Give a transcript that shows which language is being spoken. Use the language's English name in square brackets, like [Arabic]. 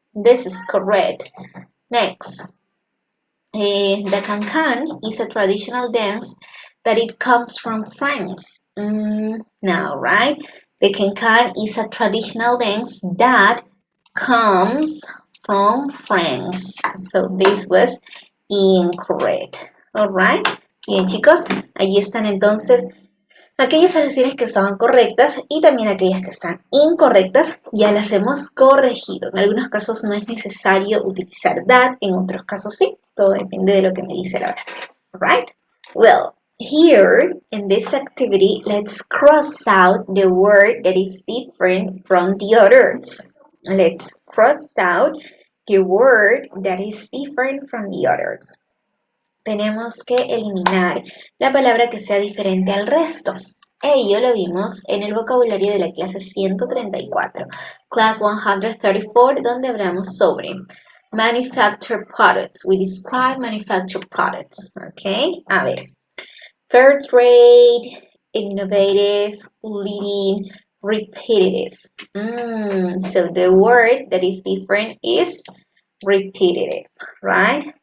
[English] This is correct. Next, the cancan is a traditional dance that it comes from France. Now, right? The cancan is a traditional dance that comes from France. So this was incorrect. Alright. [Spanish] Bien, chicos, ahí están entonces aquellas oraciones que estaban correctas y también aquellas que están incorrectas ya las hemos corregido. En algunos casos no es necesario utilizar that, en otros casos sí. Todo depende de lo que me dice la oración. [English] Alright? Well, here in this activity, let's cross out the word that is different from the others. Let's cross out the word that is different from the others. [Spanish] Tenemos que eliminar la palabra que sea diferente al resto. Ello lo vimos en el vocabulario de la clase 134, class 134, donde hablamos sobre manufactured products. [English] We describe manufactured products. Okay, a ver. Fair trade, innovative, leading, repetitive. So the word that is different is repetitive, right?